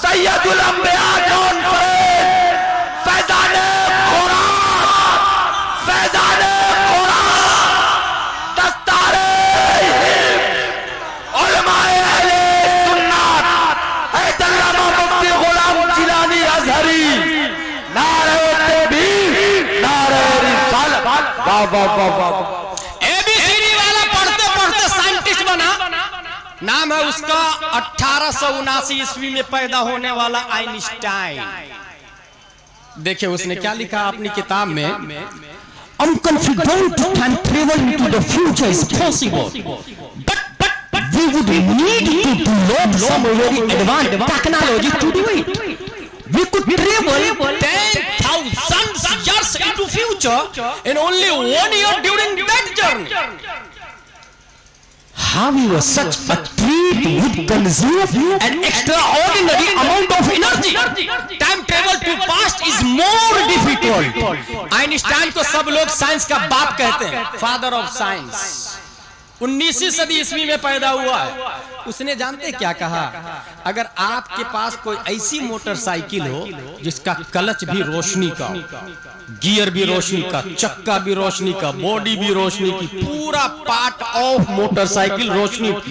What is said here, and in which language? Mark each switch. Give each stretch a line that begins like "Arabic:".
Hindi: ताजुल अंबिया कॉन्फ्रेंस, फैजाने कुरान, फैजाने कुरान, दस्तारे उलमाए अहले सुन्नत, अल्लामा मुफ्ती गुलाम जिलानी अजहरी, नारे तकबीर, नारे रिसालत। वाह वाह वाह वाह। एबीसीडी वाला पढ़ते पढ़ते साइंटिस्ट बना। नाम है उसका 1879 ईस्वी में पैदा होने वाला आइंस्टाइन। देखिए उसने क्या लिखा अपनी किताब में,
English: I'm confident time travel into the future is possible, but we would need to develop some very advanced technology to do it. We could travel 10,000 years into future in only 1 year during that journey. However, such a trip would consume an extraordinary amount of energy. Time travel to past is more difficult.
Hindi: Einstein को सब लोग science का बाप कहते हैं, father of science. 19वीं सदी ईस्वी में पैदा हुआ है। उसने जानते क्या कहा, अगर आपके पास कोई ऐसी मोटरसाइकिल हो जिसका क्लच भी रोशनी का, गियर भी रोशनी का, चक्का भी रोशनी का, बॉडी भी रोशनी की, पूरा पार्ट ऑफ मोटरसाइकिल रोशनी,